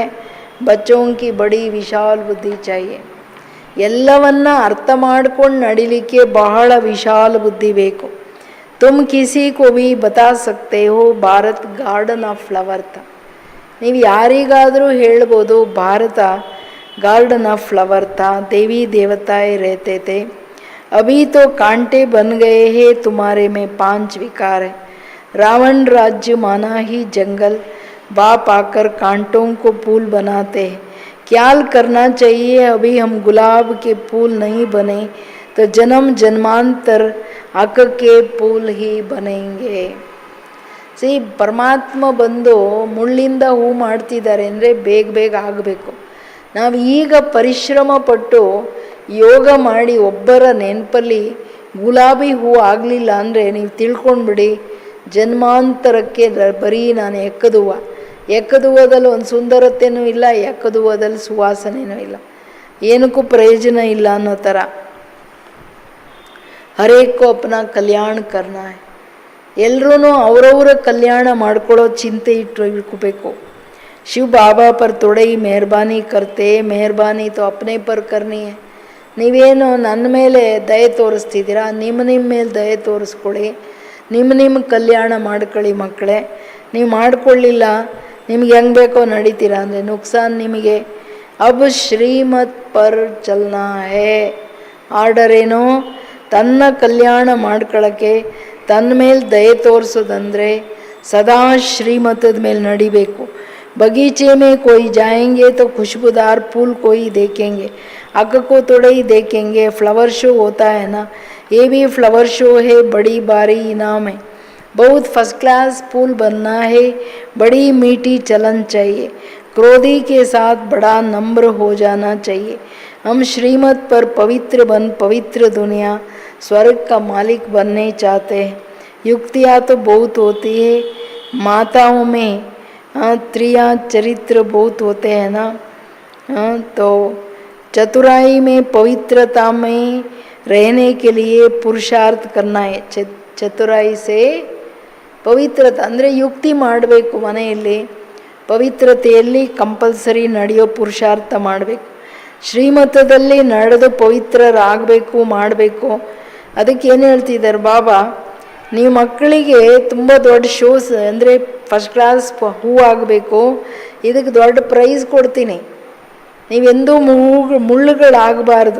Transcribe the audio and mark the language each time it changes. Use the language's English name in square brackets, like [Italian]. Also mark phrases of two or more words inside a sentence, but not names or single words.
[Hindi] बच्चोंकी बड़ी विशाल बुद्धि चाहिए. [Kannada] ಎಲ್ಲವನ್ನ ಅರ್ಥ ಮಾಡ್ಕೊಂಡು ನಡಿಲಿಕ್ಕೆ ಬಹಳ ವಿಶಾಲ ಬುದ್ಧಿ ಬೇಕು. [Hindi] तुम किसी को भी बता सकते हो भारत [English] garden of flower [Hindi] था. [Kannada] ನೀವು ಯಾರಿಗಾದರೂ ಹೇಳ್ಬೋದು ಭಾರತ [English] garden of flower [Hindi] था, देवी देवताएं रहते थे. अभी तो कांटे बन गए हैं, तुम्हारे में 5 विकार है. रावण राज्य माना ही जंगल, बाप आकर कांटों को फूल बनाते हैं. ख्याल करना चाहिए, अभी हम गुलाब के फूल नहीं बने तो जन्म जन्मांतर अक के फूल ही बनेंगे. [Kannada] ಸಿ ಪರಮಾತ್ಮ ಬಂದು ಮುಳ್ಳಿಂದ ಹೂ ಮಾಡ್ತಿದ್ದಾರೆ ಅಂದರೆ ಬೇಗ ಆಗಬೇಕು. ನಾವು ಈಗ ಪರಿಶ್ರಮ ಪಟ್ಟು ಯೋಗ ಮಾಡಿ ಒಬ್ಬರ ನೆನಪಲ್ಲಿ ಗುಲಾಬಿ ಹೂ ಆಗಲಿಲ್ಲ ಅಂದರೆ ನೀವು ತಿಳ್ಕೊಂಡ್ಬಿಡಿ, ಜನ್ಮಾಂತರಕ್ಕೆ ಬರೀ ನಾನು ಎಕ್ಕದುವದಲ್ಲಿ ಒಂದು ಸುಂದರತೆಯೂ ಇಲ್ಲ, ಎಕ್ಕದುವದಲ್ಲಿ ಸುವಾಸನೆಯೂ ಇಲ್ಲ, ಏನಕ್ಕೂ ಪ್ರಯೋಜನ ಇಲ್ಲ ಅನ್ನೋ ಥರ. [Hindi] हरेको अपना कल्याण करना. [Kannada] ಎಲ್ಲರೂ ಅವರವರ ಕಲ್ಯಾಣ ಮಾಡ್ಕೊಳ್ಳೋ ಚಿಂತೆ ಇಟ್ಕೋಬೇಕು. [Hindi] शिव बाबा पर थोड़े ही मेहरबानी करते, मेहरबानी तो अपने पर करनी है. [Kannada] ನೀವೇನು ನನ್ನ ಮೇಲೆ ದಯೆ ತೋರಿಸ್ತಿದ್ದೀರಾ, ನಿಮ್ಮ ಮೇಲೆ ದಯೆ ತೋರಿಸ್ಕೊಳ್ಳಿ, ನಿಮ್ಮ ಕಲ್ಯಾಣ ಮಾಡ್ಕೊಳ್ಳಿ ಮಕ್ಕಳೇ. ನೀವು ಮಾಡ್ಕೊಳ್ಳಿಲ್ಲ, ನಿಮ್ಗೆ ಹೆಂಗೆ ಬೇಕೋ ನಡೀತೀರಾ ಅಂದರೆ ನುಕ್ಸಾನ್ ನಿಮಗೆ. [Hindi] अब श्रीमत पर चलना है. [Kannada] ಆರ್ಡರ್ ಏನೋ ತನ್ನ ಕಲ್ಯಾಣ ಮಾಡ್ಕೊಳ್ಳೋಕ್ಕೆ ತನ್ನ ಮೇಲೆ ದಯೆ ತೋರಿಸೋದಂದರೆ ಸದಾ ಶ್ರೀಮತದ ಮೇಲೆ ನಡಿಬೇಕು. [Hindi] बगीचे में कोई जाएंगे तो खुशबूदार फूल कोई देखेंगे, अग को थोड़े ही देखेंगे. [English] flower show [Hindi] होता है ना, ये भी [English] flower show [Hindi] है, बड़ी भारी इनाम है. बहुत [English] first class [Hindi] फूल बनना है, बड़ी मीठी चलन चाहिए. क्रोधी के साथ बड़ा नम्र हो जाना चाहिए. हम श्रीमत पर पवित्र बन पवित्र दुनिया स्वर्ग का मालिक बनने चाहते हैं. युक्तियाँ तो बहुत होती है, माताओं में त्रिया चरित्र बहुत होते हैं ना. तो चतुराई में पवित्रता में रहने के लिए पुरुषार्थ करना है. चतुराई से [Kannada] ಪವಿತ್ರತೆ ಅಂದರೆ ಯುಕ್ತಿ ಮಾಡಬೇಕು. ಮನೆಯಲ್ಲಿ ಪವಿತ್ರತೆಯಲ್ಲಿ ಕಂಪಲ್ಸರಿ ನಡೆಯೋ ಪುರುಷಾರ್ಥ ಮಾಡಬೇಕು. ಶ್ರೀಮತದಲ್ಲಿ ನಡೆದು ಪವಿತ್ರರಾಗಬೇಕು, ಮಾಡಬೇಕು. ಅದಕ್ಕೆ ಏನು ಹೇಳ್ತಿದ್ದಾರೆ ಬಾಬಾ, ನೀವು ಮಕ್ಕಳಿಗೆ ತುಂಬ ದೊಡ್ಡ ಶೋಸ್ ಅಂದರೆ [English] first class [Kannada] ಹೂ ಆಗಬೇಕು, ಇದಕ್ಕೆ ದೊಡ್ಡ ಪ್ರೈಸ್ ಕೊಡ್ತೀನಿ, ನೀವೆಂದೂ ಮುಳ್ಳುಗಳಾಗಬಾರ್ದು.